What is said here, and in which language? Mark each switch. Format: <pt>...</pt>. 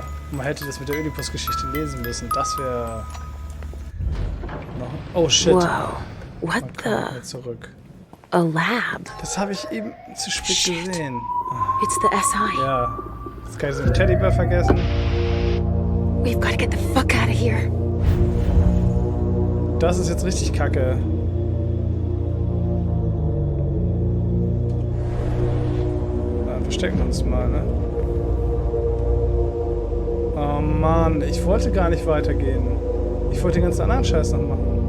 <de>Man hätte das mit der Oedipus-Geschichte lesen müssen. Das wäre...</de> <en>Oh shit. Whoa. What the?</en> <de>Zurück.</de> <en>A lab?</en> <de>Das habe ich eben zu spät gesehen.</de> <en>It's the SI.</en> <de>Ja. Jetzt kann ich so einen Teddybär vergessen.</de> <en>We've got to get the fuck out of here.</en> <de>Das ist jetzt richtig kacke. Dann verstecken wir uns mal, ne? Oh Mann, ich wollte gar nicht weitergehen. Ich wollte den ganzen anderen Scheiß noch machen.</de>